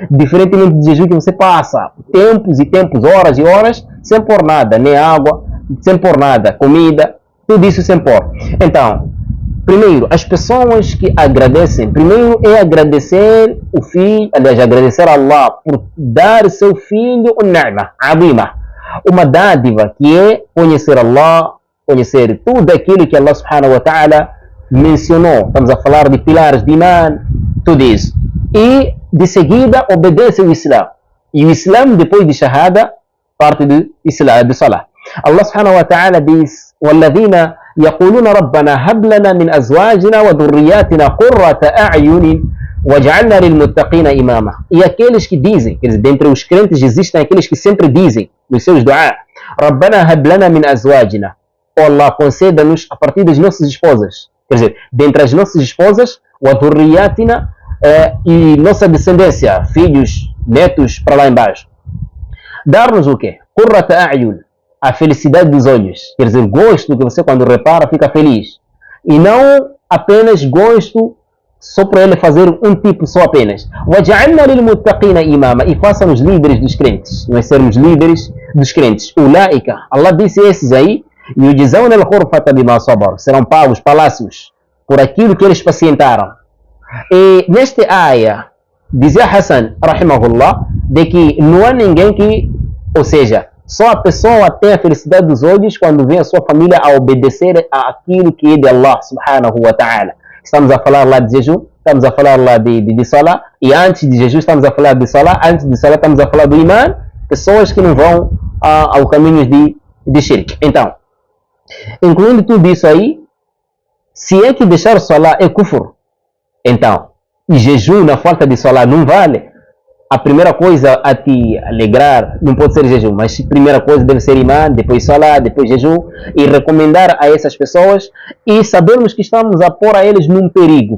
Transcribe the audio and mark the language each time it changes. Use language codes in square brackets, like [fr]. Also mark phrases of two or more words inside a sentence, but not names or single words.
[pt] Diferentemente do jejum que você passa tempos e tempos, horas e horas, sem pôr nada, nem água, sem pôr nada, comida, tudo isso sem pôr. Então, primeiro, as pessoas que agradecem, primeiro é agradecer o filho, aliás, agradecer a Allah por dar seu filho [ar] نعمة عظيمة, [pt] uma dádiva que é conhecer Allah, conhecer tudo aquilo que [ar] الله سبحانه وتعالى [pt] mencionou. Estamos a falar de pilares de iman, tudo isso. E de seguida obedece o Islã. E o Islã, depois de Shahada, parte do Islã, de Salah. [ar] الله سبحانه وتعالى [pt] diz: [ar] وَالَّذِينَ يقولون ربنا هب لنا من أزواجنا وذرياتنا قرة أعين وجعلنا للمتقين إماما. [pt] E aqueles que dizem, quer dizer, dentre os crentes existem aqueles que sempre dizem nos seus duá: [ar] ربنا هب لنا من أزواجنا. [pt] Oh Allah, conceda-nos a partir das nossas esposas, quer dizer, dentre as nossas esposas, وذرياتنا, e nossa descendência, filhos, netos, para lá embaixo. Dar-nos o quê? [ar] قرة أعين, [pt] a felicidade dos olhos, quer dizer, gosto que você quando repara fica feliz, e não apenas gosto só para ele fazer um tipo só apenas. [ar] وَجَعَلْنَا لِلْمُتَّقِينَ إِمَامًا, [pt] e faça-nos líderes dos crentes, nós sermos líderes dos crentes. Ulaika, Allah disse esses aí, [ar] يُجْزَوْنَ الْغُرْفَةَ بِمَا صَبَرُوا, [pt] serão pagos palácios por aquilo que eles pacientaram. E neste ayah dizia Hassan, rahimahullah, de que não há ninguém que, ou seja, só a pessoa tem a felicidade dos olhos quando vê a sua família a obedecer àquilo que é de [ar] الله سبحانه وتعالى. [pt] Estamos a falar lá de jejum, estamos a falar lá de Salah, e antes de jejum estamos a falar de Salah, antes de Salah estamos a falar do Iman, pessoas que não vão ao caminho de shirk. Então, incluindo tudo isso aí, se é que deixar o Salah é kufr, então, e jejum na falta de Salah não vale, a primeira coisa a te alegrar não pode ser jejum, mas a primeira coisa deve ser imã, depois Salah, depois jejum, e recomendar a essas pessoas e sabermos que estamos a pôr a eles num perigo.